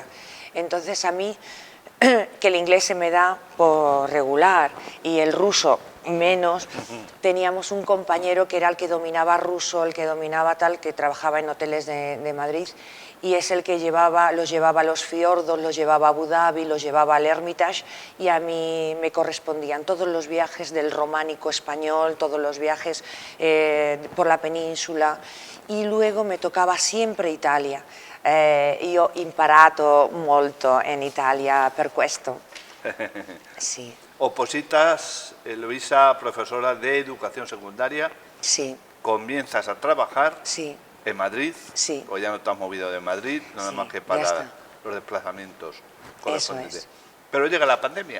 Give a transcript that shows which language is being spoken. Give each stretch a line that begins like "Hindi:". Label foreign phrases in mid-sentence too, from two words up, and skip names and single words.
Spanish: Entonces a mí, que el inglés se me da por regular y el ruso menos, teníamos un compañero que era el que dominaba ruso, el que dominaba tal, que trabajaba en hoteles de Madrid, y es el que los llevaba a los fiordos, los llevaba a Abu Dhabi, los llevaba al Hermitage, y a mí me correspondían todos los viajes del románico español, todos los viajes por la península, y luego me tocaba siempre Italia.
Italian: Io ho imparato molto in Italia per questo.
Spanish: Sí. Opositas, Luisa, profesora de educación secundaria. Sí. Comienzas a trabajar Sí. en Madrid. Sí. O ya no te has movido de Madrid, nada Sí, más que ya para está. los desplazamientos Eso correspondientes. es. Pero llega la pandemia.